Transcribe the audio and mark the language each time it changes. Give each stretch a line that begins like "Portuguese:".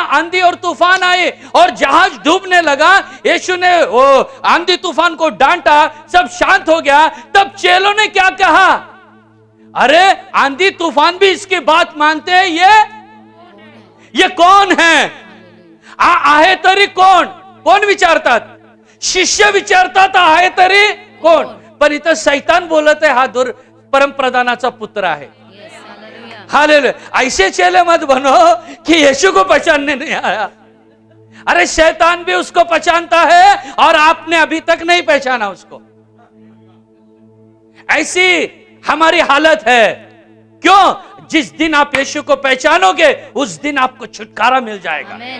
Hindi: आंधी और तूफान आए और जहाज डूबने लगा। यीशु ने वो आंधी तूफान को डांटा, सब शांत हो गया। तब चेलों ने क्या कहा? अरे आंधी तूफान भी इसकी बात मानते हैं, ये कौन है?
Marathi: आहे तरी कोण विचारतात? शिष्य विचारतात आहे तरी कोण? पण इथं शैतान बोलत आहे हा परम प्रधानाचा पुत्र है। हालेलुया।
Hindi: ऐसे चेले मत बनो कि यीशु को पहचानने नहीं आया। अरे शैतान भी उसको पहचानता है और आपने अभी तक नहीं पहचाना उसको। ऐसी हमारी हालत है। क्यों? जिस दिन आप यीशु को पहचानोगे उस दिन आपको छुटकारा मिल जाएगा।